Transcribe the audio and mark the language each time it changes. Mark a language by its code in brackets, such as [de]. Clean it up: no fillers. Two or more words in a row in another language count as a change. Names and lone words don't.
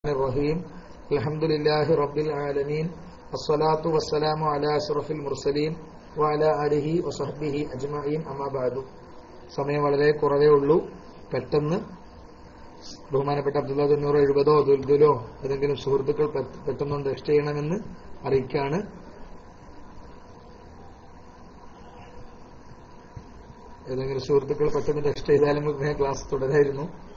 [ar] الرحيم الحمد لله رب العالمين والصلاة والسلام على أشرف المرسلين وعلى آله وصحبه أجمعين أما بعد. [ml] സമയം വളരെ കുറവേ ഉള്ളൂ. പെട്ടെന്ന് ബഹുമാനപ്പെട്ട അബ്ദുള്ള 970 ദുൽദുലോ ഏതെങ്കിലും സുഹൃത്തുക്കൾ പെട്ടെന്ന് ടെക്സ്റ്റ് ചെയ്യണമെന്ന് അറിയിക്കാണ്. ഏതെങ്കിലും സുഹൃത്തുക്കൾ പെട്ടെന്ന് ടെക്സ്റ്റ് ചെയ്താലും ക്ലാസ് തുടരായിരുന്നു.